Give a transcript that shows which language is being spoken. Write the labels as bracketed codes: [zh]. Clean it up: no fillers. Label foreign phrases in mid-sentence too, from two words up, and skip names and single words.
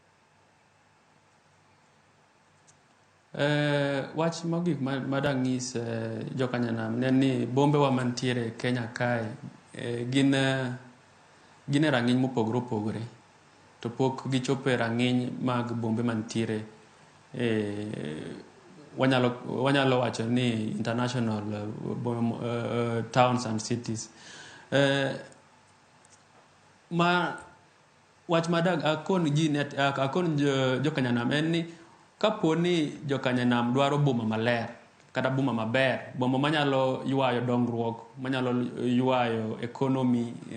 [luo] Wach mogik madang'is jokanyanam ne ni bombe wa mantiere Kenya kae gin rang'iny mopogore opogore to pok gichopo e rang'iny mag bombe mantiere wanyalo wacho ni [en] international towns and cities. [luo] Wach madag akon jokanyanam en ni kaponi jokanyanam dwaro boma maler kata boma maber, boma manyalo ywayo dongruok, manyalo ywayo economy